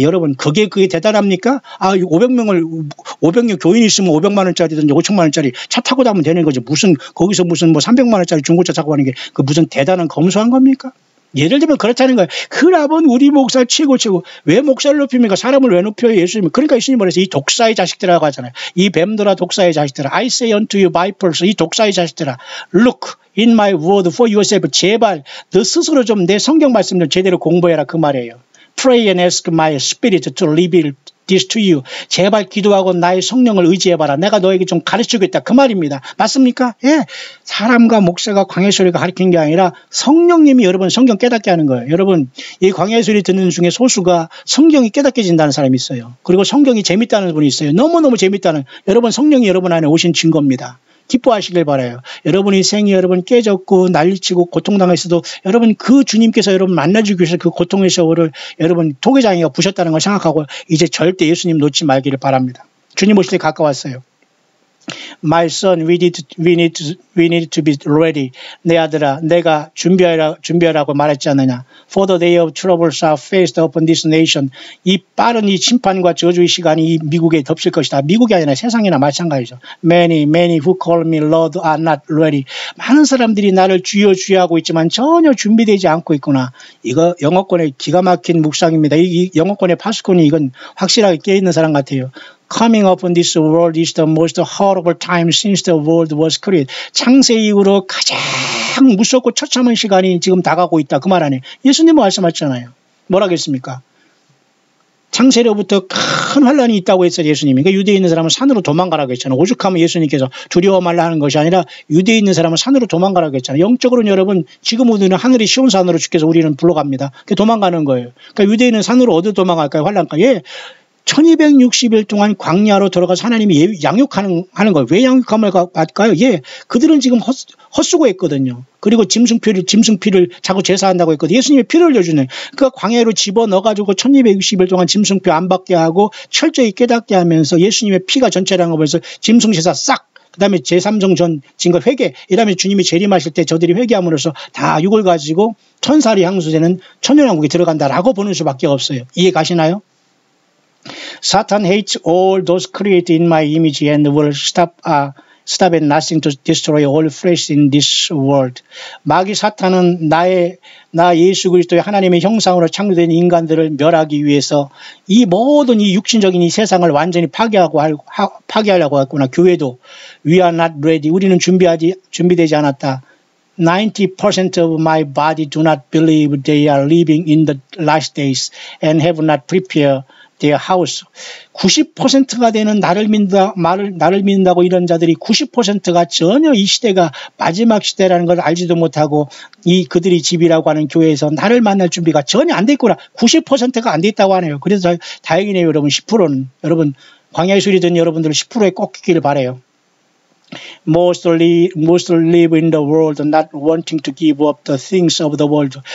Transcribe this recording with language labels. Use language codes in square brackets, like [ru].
[ko] 여러분, 그게 대단합니까? 500명 교인이 있으면 500만 원짜리든지 5천만 원짜리 차 타고 다니면 되는 거죠. 거기서 무슨 뭐 300만 원짜리 중고차 타고 가는 게 그 무슨 대단한 검소한 겁니까? 예를 들면 그렇다는 거예요. 그라본 우리 목사 최고. 왜 목사를 높입니까? 사람을 왜 높여요? 예수님. 그러니까 예수님 말해서 이 독사의 자식들이라고 하잖아요. 이 뱀들아, 독사의 자식들아. [en] I say unto you vipers. [ko] 이 독사의 자식들아. [en] Look in my word for yourself. [ko] 제발 너 스스로 좀 내 성경 말씀 좀 제대로 공부해라. 그 말이에요. [en] Pray and ask my spirit to reveal this to you. [ko] 제발 기도하고 나의 성령을 의지해봐라. 내가 너에게 좀 가르치겠다. 그 말입니다. 맞습니까? 예. 사람과 목사가 광야 소리가 가르치는 게 아니라 성령님이 여러분 성경 깨닫게 하는 거예요. 여러분, 이 광야 소리 듣는 중에 소수가 성경이 깨닫게진다는 사람이 있어요. 그리고 성경이 재밌다는 분이 있어요. 너무너무 재밌다는. 여러분, 성령이 여러분 안에 오신 증거입니다. 기뻐하시길 바라요. 여러분의 생이 여러분 깨졌고 난리치고 고통당했어도 여러분 그 주님께서 여러분 만나주기 위해서 그 고통의 세월을 여러분 토기장이가 부셨다는 걸 생각하고 이제 절대 예수님 놓지 말기를 바랍니다. 주님 오실 때 가까웠어요. [en] My son, we need to be ready. [ko] 내 아들아, 내가 준비하라고 말했지 않느냐. [en] For the day of troubles are faced upon this nation. [ko] 이 빠른 이 심판과 저주의 시간이 이 미국에 덮칠 것이다. 미국이 아니라 세상이나 마찬가지죠. [en] Many who call me Lord are not ready. [ko] 많은 사람들이 나를 주여 하고 있지만 전혀 준비되지 않고 있구나. 이거 영어권의 기가 막힌 묵상입니다. 이 영어권의 파수꾼이 이건 확실하게 깨어있는 사람 같아요. [en] Coming upon this world is the most horrible time since the world was created. [ko] 창세 이후로 가장 무섭고 처참한 시간이 지금 다가오고 있다. 그 말 아니에요. 예수님은 말씀하셨잖아요. 뭐라겠습니까? 창세로부터 큰 환란이 있다고 했어요. 예수님이. 그러니까 유대에 있는 사람은 산으로 도망가라고 했잖아요. 오죽하면 예수님께서 두려워 말라 하는 것이 아니라 유대에 있는 사람은 산으로 도망가라고 했잖아요. 영적으로는 여러분 지금 우리는 하늘이 시온 산으로 주께서 우리는 불러갑니다. 그게 도망가는 거예요. 그러니까 유대인은 산으로 어디 도망갈까요? 환란까지. 예. 1260일 동안 광야로 들어가서 하나님이 양육하는 거예요. 왜 양육함을 받을까요? 예, 그들은 지금 헛수고했거든요. 그리고 짐승피를 자꾸 제사한다고 했거든요. 예수님이 피를 흘려주는. 그러니까 광야로 집어넣어가지고 1260일 동안 짐승피 안 받게 하고 철저히 깨닫게 하면서 예수님의 피가 전체라는 거 보면서 짐승 제사 싹. 그 다음에 제3종 전 증거 회개. 이 다음에 주님이 재림하실 때 저들이 회개함으로써 다 육을 가지고 천사리 향수되는 천년왕국에 들어간다라고 보는 수밖에 없어요. 이해 가시나요? [en] Satan hates all those created in my image and will stop at nothing to destroy all flesh in this world. [ko] 마귀 사탄은 나 예수 그리스도의 하나님의 형상으로 창조된 인간들을 멸하기 위해서 이 모든 이 육신적인 이 세상을 완전히 파괴하려고 했구나. 교회도 [en] we are not ready. [ko] 우리는 준비되지 않았다. [en] 90% of my body do not believe they are living in the last days and have not prepared their house. [ko] 90%가 되는 나를 믿는다고 이런 자들이 90%가 전혀 이 시대가 마지막 시대라는 걸 알지도 못하고 그들이 집이라고 하는 교회에서 나를 만날 준비가 전혀 안 돼 있구나. 90%가 안 돼 있다고 하네요. 그래서 다행이네요. 여러분 10%는 여러분 광야의 소리 듣는 여러분들은 10%에 꼭 있기를 바라요. [en] Most live in the world not wanting to give up the things of the world.